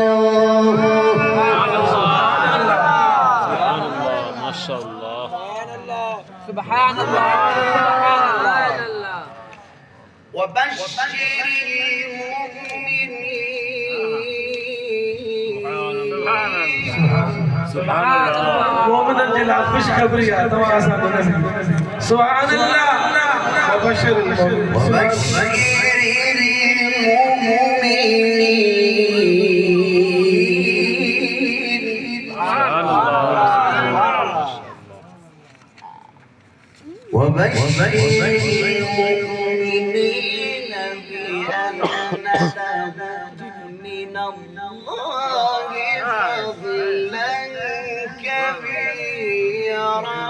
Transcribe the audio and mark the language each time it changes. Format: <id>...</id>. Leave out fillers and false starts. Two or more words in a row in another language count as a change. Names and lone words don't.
<ar>ما شاء الله. سبحان الله سبحان الله. وبشر المؤمنين. سبحان الله.</ar> <sd>मोमिननि जे लाइ ख़ुशख़बरी आहे तव्हां असांजो नबी.</sd> <ar>سبحان الله. وبشر المؤمنين. وبشر المؤمنين. سبحان الله. وبشر المؤمنين بأن لهم من الله فضلا كبيرا.</ar>